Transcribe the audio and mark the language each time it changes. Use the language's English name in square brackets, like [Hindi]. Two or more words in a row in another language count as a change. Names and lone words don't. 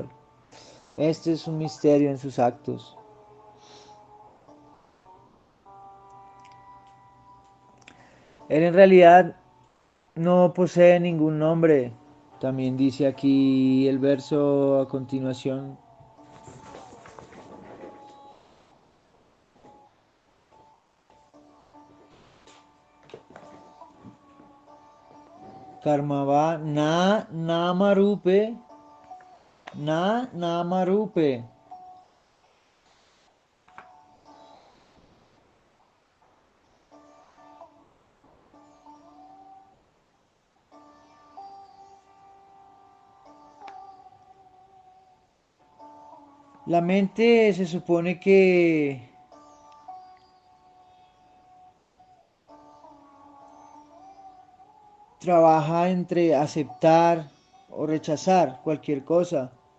[Spanish] Este es un misterio en sus actos. Él en realidad no posee ningún nombre. También dice aquí el verso a continuación. [Sanskrit] कर्मवा न नामरूपे न नामरूपे. [Spanish] La mente se supone que trabaja entre aceptar o rechazar cualquier cosa.